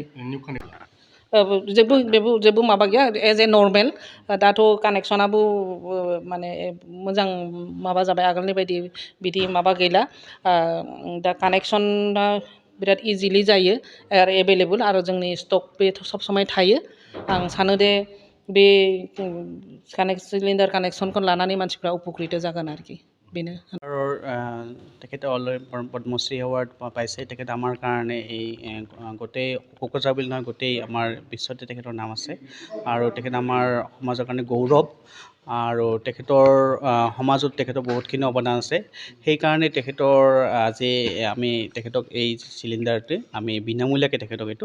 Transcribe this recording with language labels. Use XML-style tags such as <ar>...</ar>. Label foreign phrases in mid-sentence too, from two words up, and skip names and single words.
<brx>आरोखि जेबो माबा गैया</brx> <en>as a normal</en> <brx>दाथ' कानेक्सनाबो माने मोजां माबा जाबाय आगोलनि बायदि बिदि माबा गैला दा कानेक्सना बिराद इजिलि जायो आरो एभेलेबल आरो जोंनि स्टक बे सब समाय थायो आं सानो दे बे सिलिन्डार कानेक्सनखौ लानानै मानसिफ्रा उपकृत जागोन आरोखि बेनो</brx> <as>তেখেতে অলৰেডি পদ্মশ্ৰী এৱাৰ্ড পাইছে তেখেতে আমাৰ কাৰণে এই গোটেই কোকৰাঝাৰ বুলি নহয় গোটেই আমাৰ বিশ্বতে তেখেতৰ নাম আছে আৰু তেখেত আমাৰ সমাজৰ কাৰণে গৌৰৱ আৰু তেখেতৰ সমাজত তেখেতৰ বহুতখিনি অৱদান আছে সেইকাৰণে তেখেতৰ আজি আমি তেখেতক এই চিলিণ্ডাৰটো আমি বিনামূলীয়াকৈ তেখেতক এইটো</as>